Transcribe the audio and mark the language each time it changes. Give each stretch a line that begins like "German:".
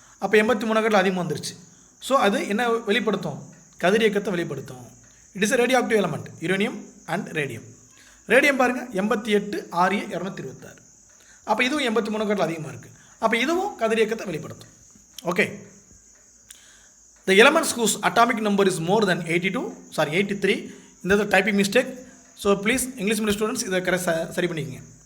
Tamil: அப்போ 83 அதிகமாக வந்துருச்சு. ஸோ அது என்ன வெளிப்படுத்தும்? கதிரியக்கத்தை வெளிப்படுத்தும்.
English: It is a radioactive element, uranium and radium.
Tamil: Radium பாருங்கள் 88 Re226. அப்போ இதுவும் 83 அதிகமாக இருக்குது. அப்போ இதுவும் கதிரியக்கத்தை வெளிப்படுத்தும்.
English: Okay, the elements whose atomic number is more than 83.
Tamil: இந்த typing mistake. So please English medium students இதை கரெக்டாக சரி பண்ணிக்கங்க.